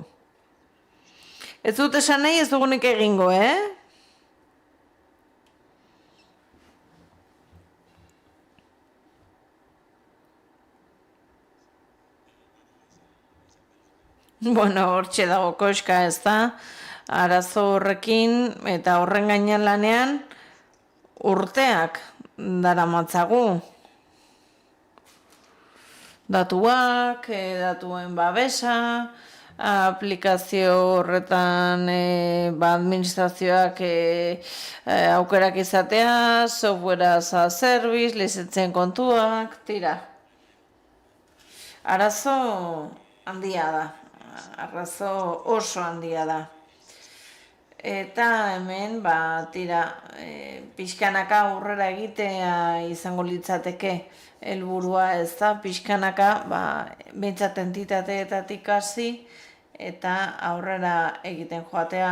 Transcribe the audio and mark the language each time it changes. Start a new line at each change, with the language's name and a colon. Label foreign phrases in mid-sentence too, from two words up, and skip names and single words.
Basque: Ez dut esan nahi, ez dugunik egingo, Bueno, hortxe dago koska, ez da, arazo horrekin eta horren gainean lanean urteak daramatzagu. Datuak, datuen babesa, aplikazio horretan administrazioak aukerak izatea,
English: software as a service,
Basque: lizentzien kontuak, tira. Arazo handia da. Arrazo oso handia da. Eta hemen, pixkanaka aurrera egitea izango litzateke helburua, ez da, pixkanaka, behintzat entitateetatik hasi eta aurrera egiten joatea.